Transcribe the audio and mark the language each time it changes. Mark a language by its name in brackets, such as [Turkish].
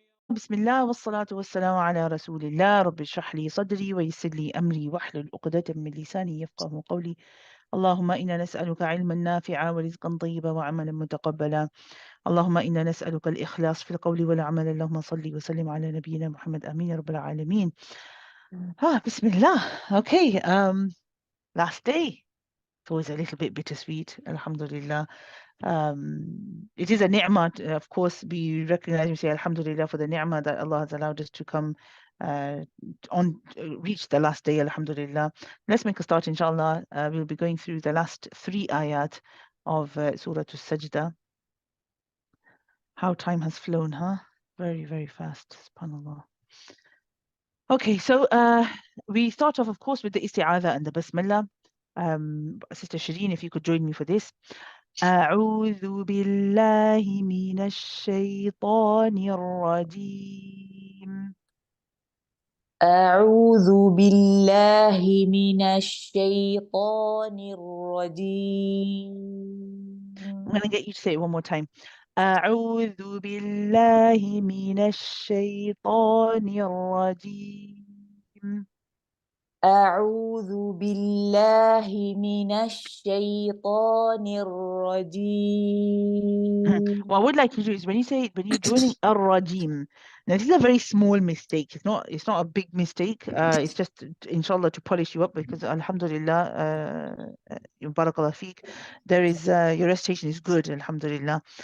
[Arabic] بسم الله والصلاة والسلام على رسول الله. رب اشرح لي صدري ويسر لي أمري واحلل عقدة من لساني يفقه قولي. اللهم إنا نسألك علما نافعا ورزقا طيبا وعملا متقبلا. اللهم إنا نسألك الإخلاص في القول والعمل. اللهم صل وسلم على نبينا محمد آمين يا رب العالمين. بسم الله. [English] Okay, last day. It was a little bit bittersweet, alhamdulillah. It is a ni'mah, of course. We recognize and say alhamdulillah for the ni'mah that Allah has allowed us to come reach the last day, alhamdulillah. Let's make a start, inshallah. We'll be going through the last 3 ayat of Surah As-Sajdah. How time has flown, huh? Very, very fast, subhanallah. Okay, so we start off, of course, with the isti'adha and the basmala. Sister Shireen, if you could join me for this. [Arabic] أعوذ بالله من الشيطان الرجيم. أعوذ بالله من الشيطان الرجيم. [English] I'm going to get you to say it one more time. [Arabic] أعوذ بالله من الشيطان الرجيم. أعوذ بالله من الشيطان الرجيم. [English] What I would like you to do is when you're joining ar-rajim, now this is a very small mistake. It's not a big mistake. It's just inshallah to polish you up, because alhamdulillah, barakallah feek, there is your recitation is good, alhamdulillah.